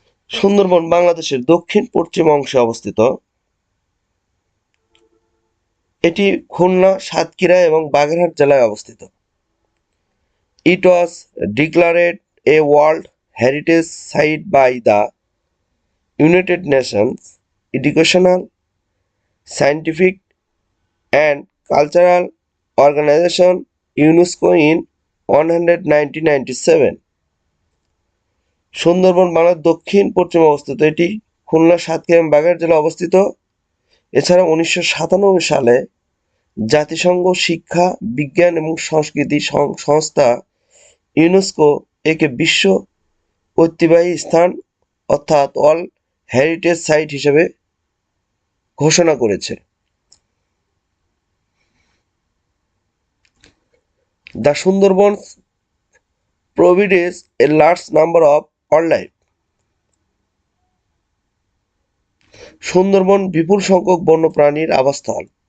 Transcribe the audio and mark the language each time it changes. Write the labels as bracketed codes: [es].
[bn] সুন্দরবন বাংলাদেশের দক্ষিণ পশ্চিম অংশে অবস্থিত। এটি খুলনা, সাতক্ষীরা এবং বাগেরহাট জেলায় অবস্থিত। [en] It was declared a World Heritage Site by the United Nations Educational, Scientific and Cultural Organization UNESCO in 1997. [bn] Sundarban বাংলার দক্ষিণ পশ্চিম অবস্থিত। এটি খুলনা, সাতক্ষীরা এবং বাগেরহাট জেলায় অবস্থিত। এছাড়া 1997 সালে জাতিসংঘ শিক্ষা, বিজ্ঞান এবং সংস্কৃতি সংস্থা ইউনেস্কো একে বিশ্ব ঐতিহ্যবাহী স্থান অর্থাৎ ওয়ার্ল্ড হেরিটেজ সাইট হিসেবে ঘোষণা করেছে। [en] The Sundarbans provides a large number of wildlife. [bn] Sundarban বিপুল সংখ্যক বন্যপ্রাণীর আবাসস্থল।